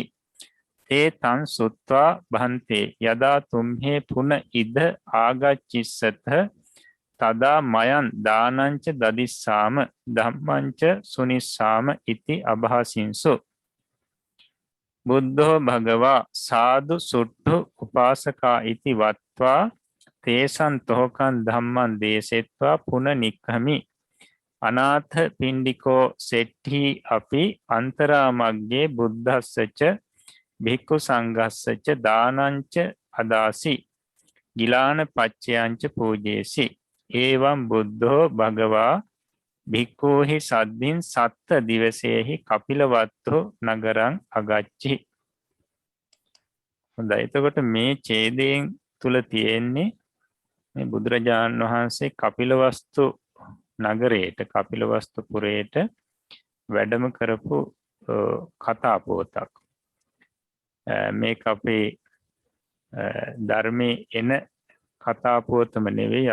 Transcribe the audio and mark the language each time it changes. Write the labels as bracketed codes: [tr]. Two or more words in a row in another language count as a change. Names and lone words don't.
[pi] තේ තං සුත්වා භන්තේ යදා තුම්හේ පුන ඉද ආගච්ඡිස්සත තදා මයන් දානංච දදිස්සාම ධම්මංච සුනිස්සාම ඉති අභාසින්සු. බුද්ධෝ භගවා සාදු සුට්ටු උපාසකා ඉති වත්වා තේසන් තෝකන් ධම්මං දේසෙත්වා පුන නික්ඛමි. අනාථ පිණ්ඩිකෝ සෙට්ටි අපි අන්තරාමග්ගේ බුද්ධස්සච භික්ඛු සංඝස්සච දානංච අදාසි ගිලාන පච්චයංච පූජේසි. ඒවම් බුද්ධෝ භගවා භික්ඛූහි සද්ධින් සත්ත දිවසේහි කපිලවත්තු නගරං අගච්ඡි. [si] හොඳයි. එතකොට මේ ඡේදයෙන් තුල තියෙන්නේ මේ බුදුරජාණන් වහන්සේ කපිලවස්තු නගරයට කපිලවස්තු පුරයට වැඩම කරපු කතා පුවතක්. මේක අපේ ධර්මයේ එන කතා පුවතම නෙවෙයි.